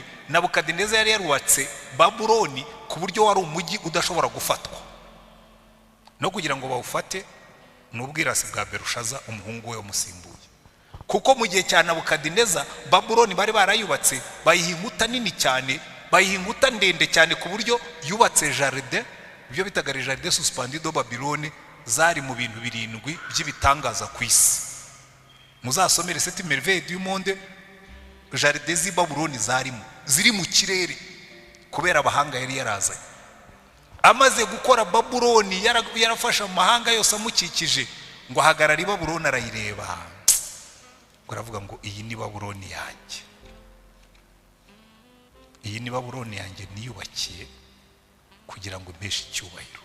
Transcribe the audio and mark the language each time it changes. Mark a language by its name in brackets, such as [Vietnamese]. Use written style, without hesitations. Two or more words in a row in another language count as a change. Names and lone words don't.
[Kinyarwanda] Nabukadineza yari yarubatse Babuloni ku buryo wari umujyi udashobora gufatwa no kugira ngo bawufate n'ubwirasi bwa Berushaza umuhungu we umusimbuye kuko mu gihe cya Nabukadineza Babuloni bari barayubatse bayihinguta nini cyane bayihinguta ndende cyane ku buryo yubatse jardin ibyo bitaga [French] jardin suspendue de Babylone [Kinyarwanda] zari mu bintu 7 by'ibitangaza ku isi. Muzasomere [French] cette merveille du monde jardin [Kinyarwanda] z'i Babuloni ziri mu kirere kubera abahanga yari yarazanye. Amaze gukora Babuloni yarafasha amahanga yose amukikije ngo hagarara Babuloni arayireba ngo aravuga ngo iyi ni Babuloni yanjye, iyi ni Babuloni yanjye niyubakiye kugira ngo mpeshe icyubahiro.